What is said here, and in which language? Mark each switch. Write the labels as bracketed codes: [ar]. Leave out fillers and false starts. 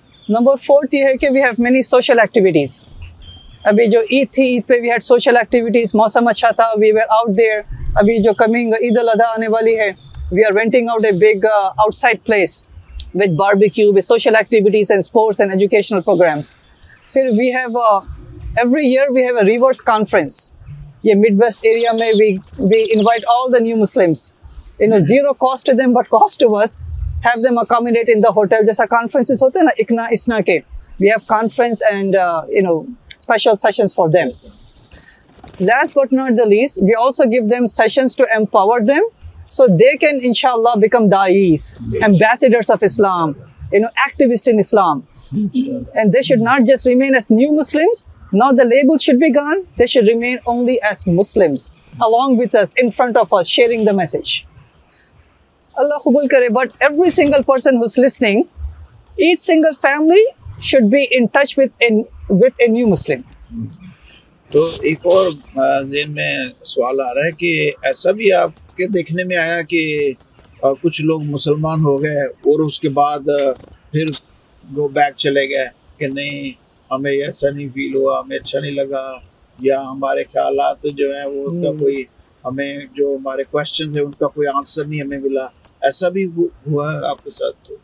[hi] Number 4 ये है कि [en] We have many social activities. [hi] अभी जो ईद थी, ईद पे [en] we had social activities, [hi] मौसम अच्छा था, [en] We were out there. [hi] अभी जो कमिंग ईद अल अधा आने वाली है, [en] We are renting out a big outside place with barbecue, with social activities and sports and educational programs. फिर we have every year we have a reverse conference. ये Midwest area में we invite all the new Muslims. Zero cost to them but cost to us. Have them accommodate in the hotel. [hi] जैसा conferences होते हैं ना इकना इसना के. [en] We have conference and special sessions for them. Last but not the least, we also give them sessions to empower them, so they can inshallah become da'is, ambassadors of Islam, activists in Islam. And they should not just remain as new Muslims. Now the label should be gone. They should remain only as Muslims, along with us, in front of us, sharing the message. [hi] Allah Qubul Kare. [en] But every single person who's listening, each single family should be in touch with a new Muslim. [hi] तो एक और ज़हन में सवाल आ रहा है कि ऐसा भी आपके देखने में आया कि कुछ लोग मुसलमान हो गए और उसके बाद फिर गो बैक चले गए कि नहीं, हमें ऐसा नहीं फील हुआ, हमें अच्छा नहीं लगा, या हमारे ख्यालात जो है वो उनका कोई, हमें जो हमारे क्वेश्चन थे उनका कोई आंसर नहीं हमें मिला, ऐसा भी हुआ है आपके साथ?